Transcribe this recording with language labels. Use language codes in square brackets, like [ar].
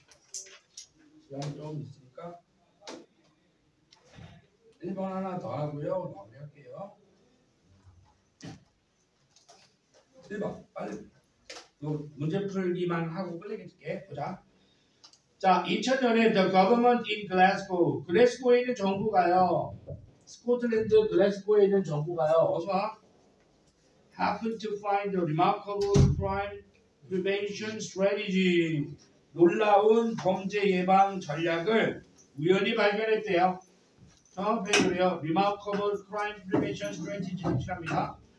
[ko] 시간이 좀 있으니까 1번 하나 더 하고요. 마무리할게요. 1번 빨리 문제 풀기만 하고 끝내게 보자. 자, 2000년에 [en] The Government in Glasgow. [ko] 글래스고에 있는 정부가요. 스코틀랜드 글래스고에 있는 정부가요. 어서 와. [en] Happened to find a remarkable crime prevention strategy. [ko] 놀라운 범죄 예방 전략을 우연히 발견했대요. 다음 페이지로요. [en] Remarkable crime prevention strategy [ko] 칠합니다.